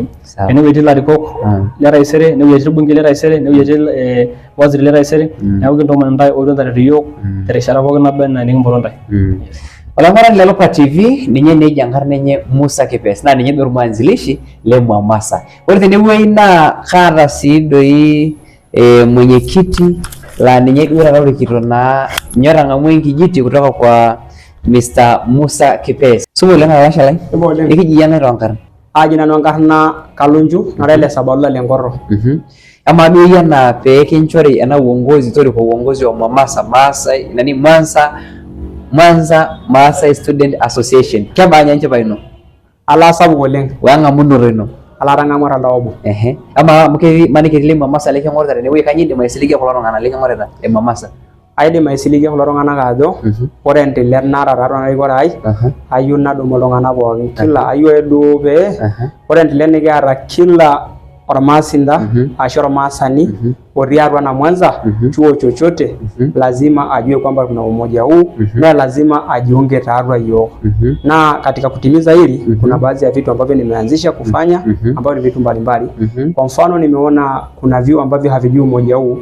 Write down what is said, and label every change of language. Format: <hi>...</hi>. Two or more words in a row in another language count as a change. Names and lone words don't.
<mas>Enewueji etii ilarikok le taisere, enewueji etii irbungei le taisere, enewueji etii waziri le taisere, neeku kintoomon ntae oogira aitareto iyiok terishata pookin naba enaa nikimpoto ntae. Olang'arani le Lopa TV ninye neji enkarna enye Musa Kipes naa ninye duo ormwanzilishi le Mwamasa. Ore tenewueji naa kaata sii doi mwenyekiti la ninye duo orikito naa nyora ng'amu enkijiti</mas> <sw>kutoka kwa Mr.</sw> <mas>Musa Kipes. Sumo oleng alasha lai. Nikiji yana ronkarna. Aji nanu enkarna Kalunju nara ele Sabalula le Ngorro. Ama duo yana pee kinchori ena uongozi toriko</mas> <sw>uongozi wa Mwamasa</sw> <mas>Maasai nani Mwanza Maasai Student Association. Kebanya nche baino. Ala sapuk oleng. Wang'amunoto ino. Ala tang'amara ndaobo. Ama maniki le Mwamasa le keng'orita tenewueji kanyidim aisiligie kulo tung'anak le keng'orita le Mwamasa. Aidim aisiligie kulo tung'anak ajo ore endelea nara tiatua narikore ai ayieu nadumu iltung'anak pookin kila ayieu duo pee ore endelea nikiata kila ormaasinda ashu ormaasani otii atua na Mwanza</mas> <sw>chuo chochote lazima ajue kwamba kuna umoja huu na lazima ajiunge tiatua hiyo. Na katika kutimiza hili kuna baadhi ya vitu ambavyo nimeanzisha kufanya ambavyo ni vitu mbalimbali. Kwa mfano nimeona kuna vyuo ambavyo havijui umoja huu.</sw>